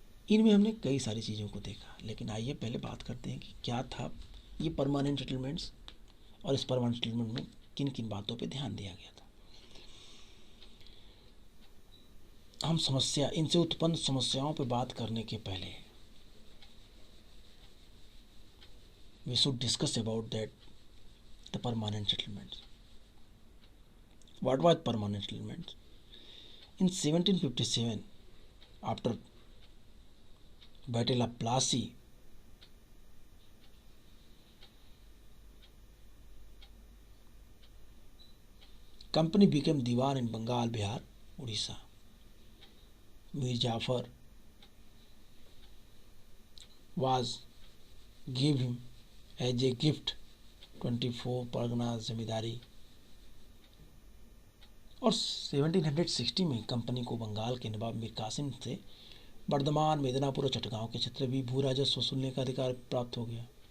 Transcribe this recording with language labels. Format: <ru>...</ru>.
<hi>इनमें हमने कई सारी चीज़ों को देखा, लेकिन आइए पहले बात करते हैं कि क्या था ये परमानेंट सेटलमेंट्स, और इस परमानेंट सेटलमेंट में किन किन बातों पे ध्यान दिया गया था। हम इनसे उत्पन्न समस्याओं पे बात करने के पहले</hi> <en>we should discuss about that the permanent settlements. What was permanent settlement? In 1757, after Battle of Plassey, company became Diwan in Bengal, Bihar, Odisha. Mir Jafar gave him as a gift</en> <hi>24 Parganas जमींदारी, और 1760 में company को बंगाल के नवाब मीर कासिम से बर्धमान, मेदिनीपुर और चटगांव के क्षेत्र भी भू राजस्व वसूलने का अधिकार प्राप्त हो गया।</hi>